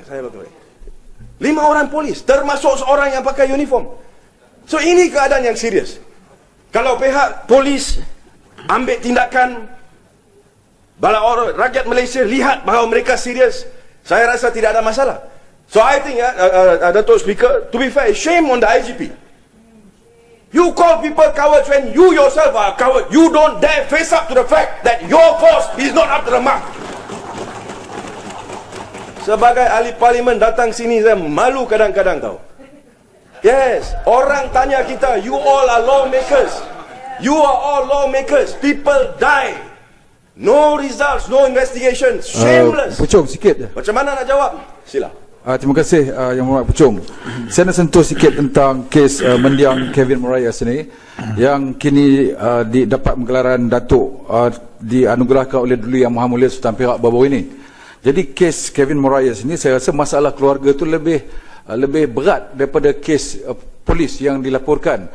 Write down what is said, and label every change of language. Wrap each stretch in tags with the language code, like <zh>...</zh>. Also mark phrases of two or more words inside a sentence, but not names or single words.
<ms>5 orang polis, termasuk seorang yang pakai uniform. So, ini keadaan yang serius. Kalau pihak polis ambil tindakan, bala rakyat Malaysia lihat bahawa mereka serius, saya rasa tidak ada masalah.</ms> <en>So I think, Datuk Speaker, to be fair, shame on the IGP. You call people cowards when you yourself are a coward. You don't dare face up to the fact that your force is not up to the mark.</en> <ms>Sebagai ahli parlimen datang sini, saya malu kadang-kadang tahu. Yes, orang tanya kita,</ms> <en>you all are lawmakers. You are all lawmakers. People die. No results, no investigation, shameless.</en> <ms>Pucung sikit je. Macam mana nak jawab? Sila. Terima kasih Yang Berhormat Pucung. Saya nak sentuh sikit tentang kes mendiang Kevin Moraes ini yang kini dapat menggelaran Datuk dianugerahkan oleh Duli Yang Maha Mulia Sultan Perak baru-baru ini. Jadi kes Kevin Moraes ini saya rasa masalah keluarga tu lebih berat daripada kes polis yang dilaporkan.</ms>